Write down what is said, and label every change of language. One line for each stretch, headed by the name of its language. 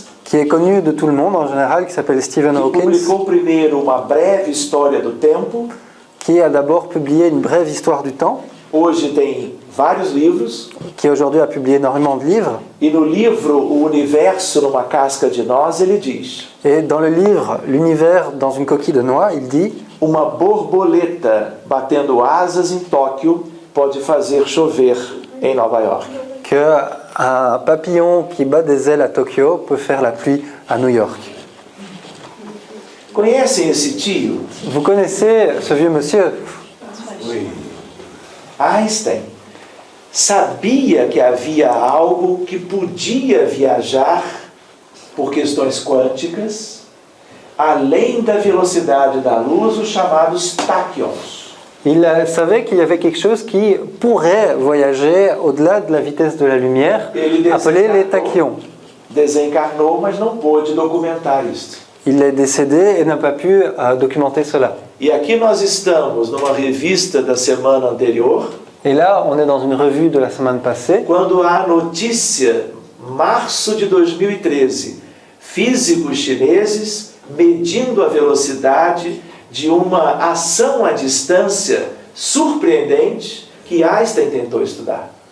French: qui est connu de tout le monde en général, qui s'appelle Stephen que Hawking,
Portuguese: publicou primeiro uma breve história do tempo.
French: qui a d'abord publié une brève histoire du temps,
Portuguese: Hoje tem vários livros.
French: qui aujourd'hui a publié énormément de livres.
Portuguese: E no livro O Universo numa Casca de Noz, ele diz:
French: Et dans le livre L'univers dans une coquille de noix, il dit
Portuguese: uma borboleta batendo asas em Tóquio pode fazer chover em Nova York.
French: qu'un papillon qui bat des ailes à Tokyo peut faire la pluie à New York.
Portuguese: Conhecem esse tio?
French: Vous connaissez ce vieux monsieur?
Portuguese: Einstein sabia que havia algo que podia viajar por questões quânticas além da velocidade da luz, os chamados táquions.
French: Il savait qu'il y avait quelque chose qui pourrait voyager au-delà de la vitesse de la lumière, appelé les tachyons.
Portuguese: Desencarnou, mas não pôde documentar isto.
French: Il est décédé et n'a pas pu documenter cela.
Portuguese: E aqui nós estamos numa revista da semana anterior,
French: Et là, on est dans une revue de la semaine passée,
Portuguese: quando há notícia, março de 2013, físicos chineses medindo a velocidade de uma ação à distância surpreendente que Einstein tentou estudar.